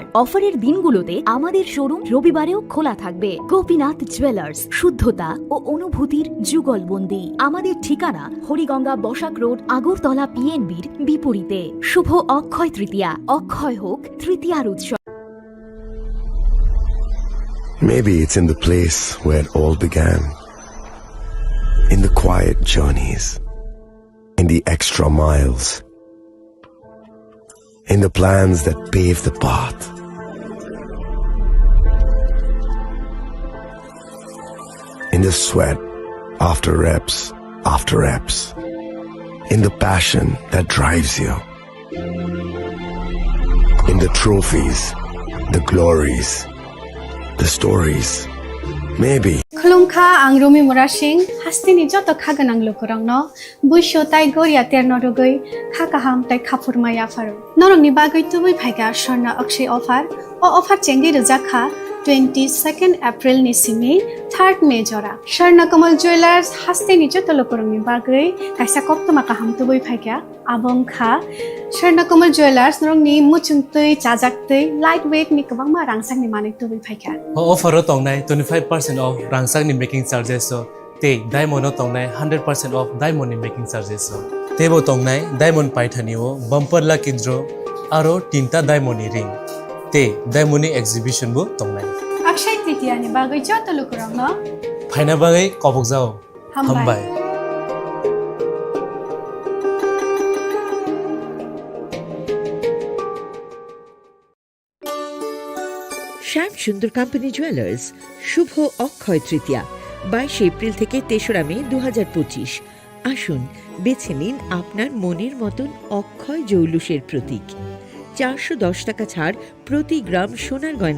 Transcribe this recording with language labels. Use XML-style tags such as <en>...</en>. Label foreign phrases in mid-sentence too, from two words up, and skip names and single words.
<bn>অফারের দিনগুলোতে আমাদের শোরুম রবিবারেও খোলা থাকবে। গোপীনাথ জুয়েলার্স, শুদ্ধতা ও অনুভূতির যুগলবন্দি। আমাদের ঠিকানা হরিগঙ্গা বসাক রোড, আগরতলা পিএনবির বিপরীতে। শুভ অক্ষয় তৃতীয়া, অক্ষয় হোক তৃতীয়ার উৎসব।</bn> <en>Maybe it's in the place where it all began, in the quiet journeys, in the extra miles, in the plans that pave the path. In the sweat after reps, in the passion that drives you, in the trophies, the glories, the stories. Maybe</en> <trp>Khulungkha ang Rumi Murashing hastini joto khaganang lukurangno buisho tai goria terno rugoi khakaham tai khapur maya faru norong ni bagoi tubui phaiga sharna akshay offer chengi rujakha 22 April ni simi 3 May jora Sharnakamol Jewelers haste ni joto lokorongni bagui kaisa koptoma kaham tubui phaikya abong kha Sharnakamol Jewelers norongni muchungtui chajaktui lightweight ni kabangma rangsang ni manik tubui phaikya offer o tongnai 25% of rangsang ni</trp> <en>making charges</en> <trp>so te diamond o tongnai 100% of diamond ni</trp> <en>making charges</en> <trp>so tebo tongnai diamond paithani o</trp> <en>bumper lucky draw</en> <trp>aro tinta diamond ni ring te diamond ni exhibition bo tongnai Akshay Tritiya ni bagui joto lokorongno phaina bagai kobok jao hambai</trp> <bn>শ্যাম সুন্দর কোম্পানি জুয়েলার্স শুভ অক্ষয় তৃতীয়া 22 এপ্রিল থেকে 3রা মে 2025 আসুন বেছে নিন আপনার মনের মতন অক্ষয় জৌলুসের প্রতীক 410 টাকা ছাড় প্রতি গ্রাম সোনার গয়না</bn>